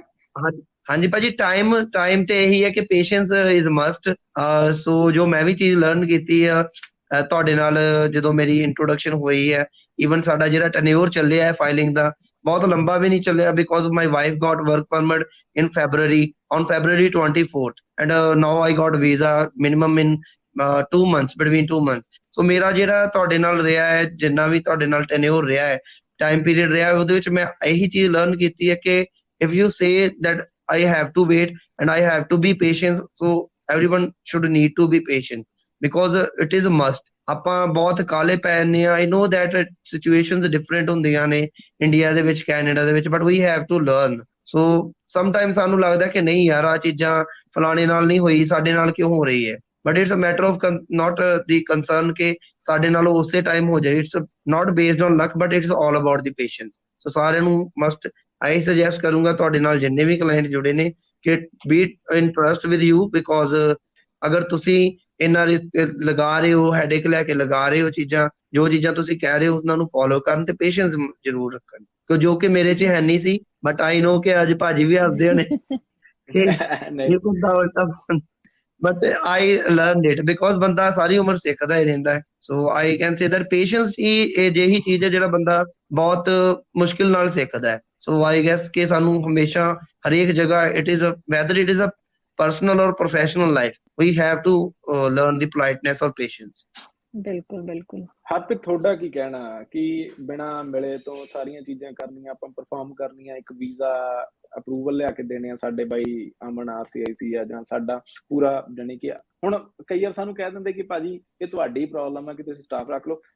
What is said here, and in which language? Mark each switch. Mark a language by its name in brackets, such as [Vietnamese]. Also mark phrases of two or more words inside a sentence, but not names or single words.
[Punjabi] ਹਾਂਜੀ ਭਾਜੀ, ਟਾਈਮ ਤੇ ਇਹੀ ਹੈ ਕਿ [English] patience is must. [Punjabi] ਸੋ ਜੋ ਮੈਂ ਵੀ ਚੀਜ਼ ਲਰਨ ਕੀਤੀ ਆ ਤੁਹਾਡੇ ਨਾਲ ਜਦੋਂ ਮੇਰੀ ਇੰਟਰੋਡਕਸ਼ਨ ਹੋਈ ਹੈ, ਈਵਨ ਸਾਡਾ ਜਿਹੜਾ ਟੈਨਿਓਰ ਚੱਲਿਆ ਹੈ ਫਾਈਲਿੰਗ ਦਾ, ਬਹੁਤ ਲੰਬਾ ਵੀ ਨਹੀਂ ਚੱਲਿਆ, [English] because my wife got work permit in February 24th and now I got visa minimum in 2 months, between 2 months. [Punjabi] ਸੋ ਮੇਰਾ ਜਿਹੜਾ ਤੁਹਾਡੇ ਨਾਲ ਰਿਹਾ ਹੈ, ਜਿੰਨਾ ਵੀ ਤੁਹਾਡੇ ਨਾਲ ਟੈਨਿਓਰ ਰਿਹਾ ਹੈ, [English] time period [Punjabi] ਰਿਹਾ, ਉਹਦੇ ਵਿੱਚ ਮੈਂ ਇਹੀ ਚੀਜ਼ ਲਰਨ ਕੀਤੀ ਹੈ ਕਿ [English] if you say that I have to wait and I have to be patient, so everyone should need to be patient because it is a must. [Punjabi] ਆਪਾਂ ਬਹੁਤ ਕਾਲੇ ਪੈਨੇ ਆ, [English] I know that situations different [Punjabi] ਹੁੰਦੀਆਂ ਨੇ ਇੰਡੀਆ ਦੇ ਵਿੱਚ, ਕੈਨੇਡਾ ਦੇ ਵਿੱਚ, [English] but we have to learn. So sometimes [Punjabi] ਸਾਨੂੰ ਲੱਗਦਾ ਕਿ ਨਹੀਂ ਯਾਰ ਆਹ ਚੀਜ਼ਾਂ ਫਲਾਣੇ ਨਾਲ ਨਹੀਂ ਹੋਈ, ਸਾਡੇ ਨਾਲ ਕਿਉਂ ਹੋ ਰਹੀ ਹੈ, [English] but it's a matter of not the concern [Punjabi] ਕਿ ਸਾਡੇ ਨਾਲ ਉਸੇ ਟਾਈਮ ਹੋ ਜਾਏ। [English] It's not based on luck, but it's all about the patience. [Punjabi] So ਸਾਰਿਆਂ ਨੂੰ [English] must I suggest [Punjabi] ਕਰੂੰਗਾ ਤੁਹਾਡੇ ਨਾਲ ਜਿੰਨੇ ਵੀ ਕਲਾਇੰਟ ਜੁੜੇ ਨੇ ਕਿ [English] be in trust with you, because [Punjabi] ਅਗਰ ਤੁਸੀਂ ਇੰਨਾ ਰਿਸਕ ਲਗਾ ਰਹੇ ਹੋ, ਹੈਡੇਕ ਲੈ ਕੇ ਲਗਾ ਰਹੇ ਹੋ ਚੀਜ਼ਾਂ, ਜੋ ਚੀਜ਼ਾਂ ਤੁਸੀਂ ਕਹਿ ਰਹੇ ਹੋ ਉਹਨਾਂ ਨੂੰ ਫੋਲੋ ਕਰਨ ਤੇ ਪੇਸ਼ੈਂਸ ਜ਼ਰੂਰ ਰੱਖਣ, ਜੋ ਕਿ ਮੇਰੇ 'ਚ ਹੈ ਨਹੀਂ ਸੀ। [English] but I know [Punjabi] ਕਿ ਅੱਜ ਭਾਜੀ ਵੀ ਹੱਸਦੇ ਹੋਣੇ ਕਿ ਇਹ ਕੁੱਦਾ ਉਲਟਾ, [English] but I learn it because [Punjabi] ਬੰਦਾ ਸਾਰੀ ਉਮਰ ਸਿੱਖਦਾ ਹੀ ਰਹਿੰਦਾ ਹੈ। [English] so I can say that patience [Punjabi] ਹੀ ਇਹ ਜਿਹੀ ਚੀਜ਼ ਹੈ ਜਿਹੜਾ ਬੰਦਾ ਬਹੁਤ ਮੁਸ਼ਕਿਲ ਨਾਲ ਸਿੱਖਦਾ ਹੈ। [English] so I guess [Punjabi] ਕਿ ਸਾਨੂੰ ਹਮੇਸ਼ਾ ਹਰੇਕ ਜਗ੍ਹਾ [English] whether it is a personal or professional life, we have to learn the politeness or patience. [Punjabi] ਬਿਲਕੁਲ। ਹਰਪ੍ਰੀਤ, ਤੁਹਾਡਾ ਕੀ ਕਹਿਣਾ ਕਿ ਬਿਨਾ ਮਿਲੇ ਤੋਂ ਸਾਰੀਆਂ ਚੀਜ਼ਾਂ ਕਰਨੀਆਂ, ਆਪਾਂ ਪਰਫਾਰਮ ਕਰਨੀਆਂ, ਇੱਕ [English] visa approval [Punjabi] ਲਿਆ ਕੇ ਦੇਣੇ ਆ, ਸਾਡੇ ਬਾਈ ਅਮਨ RCIC ਆ ਜਾਂ ਸਾਡਾ ਪੂਰਾ, ਜਾਣੀ ਕਿ ਹੁਣ ਕਈ ਵਾਰ ਸਾਨੂੰ ਕਹਿ ਦਿੰਦੇ ਕਿ ਭਾਜੀ ਇਹ ਤੁਹਾਡੀ ਪ੍ਰੋਬਲਮ ਹੈ ਕਿ ਤੁਸੀਂ ਸਟਾਫ ਰੱਖ ਲਓ।